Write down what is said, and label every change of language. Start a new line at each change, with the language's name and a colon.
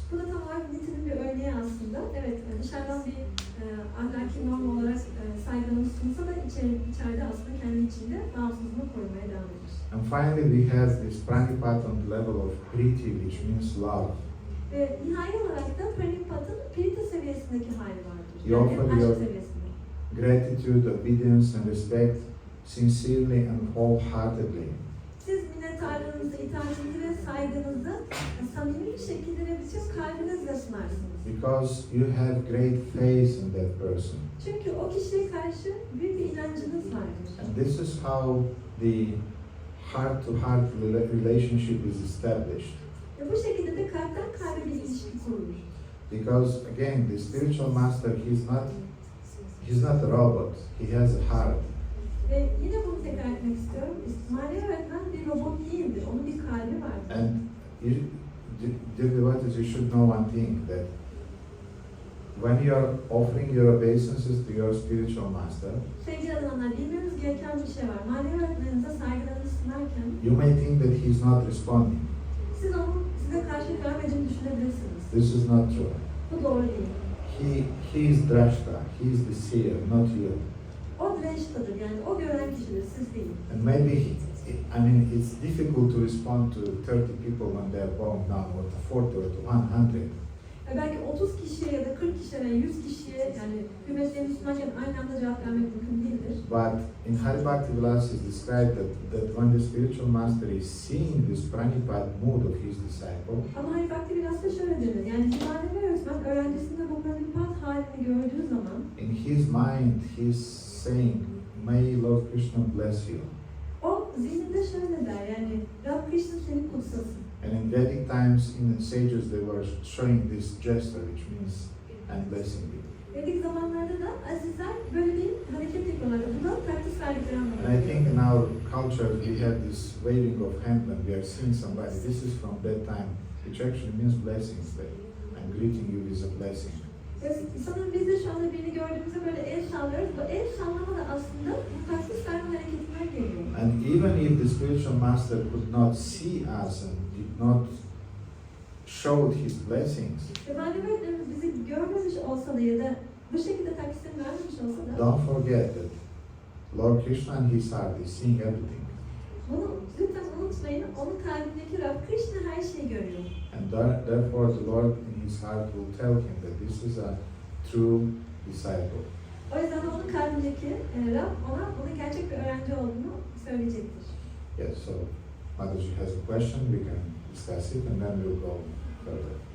Turkish: Bu da tam olarak Newton'un bir örneği aslında. Evet, dışarıdan bir ahlaki norm olarak saygınlığı sunsa da içeride aslında kendi içinde bağımsızlığını korumaya devam eder.
English: And finally we have this Pranipat on the level of Priti, which means love.
Turkish: Ve nihai olarak da Pranipat'ın Pirita seviyesindeki hali vardır.
English: You
Turkish: Yani
English: offer
Turkish: aşk
English: your
Turkish: seviyesinde.
English: gratitude, obedience and respect sincerely and wholeheartedly.
Turkish: Siz minnettarlığınızı, itaatinizi ve saygınızı samimi bir şekilde ve bütün kalbinizle sunarsınız.
English: Because you have great faith in that person.
Turkish: Çünkü o kişiye karşı büyük bir inancınız vardır.
English: And this is how the heart-to-heart relationship is established.
Turkish: Ve bu şekilde de kalpten kalbe bir ilişki kurulur.
English: Because again, the spiritual master, he's not a robot. He has a heart.
Turkish: Ve yine bunu tekrar etmek istiyorum. Manevi öğretmen bir robot değildir. Onun bir kalbi vardır.
English: And you, dear devotees, you should know one thing, that when you are offering your obeisances to your spiritual master,
Turkish: Sevgili adamlar, bilmemiz gereken bir şey var. Manevi öğretmeninize saygılarınızı sunarken
English: you may think that he's not responding.
Turkish: siz onun size karşılık vermediğini düşünebilirsiniz.
English: This is not true.
Turkish: Bu doğru değil.
English: He is drashta, he is the seer, not you.
Turkish: O dreshtadır, yani o gören kişidir, siz değil.
English: And maybe, it's difficult to respond to 30 people when they are bowing down, or to 40 or to 100.
Turkish: Belki 30 kişiye ya da 40 kişiye veya 100 kişiye yani hürmetlerini sunarken aynı anda cevap vermek mümkün değildir.
English: But in Hari Bhakti Vilas is described that when the spiritual master is seeing this Pranipat mood of his disciple,
Turkish: Ama Hari Bhakti Vilas'ta şöyle denir, yani manevi öğretmen öğrencisinde bu Pranipat halini gördüğü zaman
English: in his mind he's saying, "May Lord Krishna bless you."
Turkish: o zihninde şöyle der, yani Rab Krishna seni kutsasın.
English: And in Vedic times, in the sages, they were showing this gesture, which means "I'm blessing you."
Turkish: Vedik zamanlarda da azizler böyle bir hareket yapıyorlardı. Bu da takdis verdikleri
English: And I
Turkish: anlamına
English: think in our culture we have this waving of hand when we are seeing somebody. This is from that time, which actually means blessings. That I'm greeting you with a blessing.
Turkish: Sanırım biz de şu anda birini gördüğümüzde böyle el sallıyoruz. Bu el sallama da aslında bu takdis verme hareketinden geliyor.
English: And even if the spiritual master could not see us and did not show his blessings,
Turkish: Ve manevi öğretmenimiz bizi görmemiş olsa da ya da bu şekilde takdisini vermemiş olsa da
English: don't forget that Lord Krishna in his heart is seeing everything.
Turkish: bunu lütfen unutmayın. Onun kalbindeki Rab Krishna her şeyi görüyor.
English: And therefore the Lord in his heart will tell him that this is a true disciple.
Turkish: O yüzden onun kalbindeki Rab ona bunun gerçek bir öğrenci olduğunu söyleyecektir.
English: Yes, so Mataji has a question, we can discuss it and then we'll go further.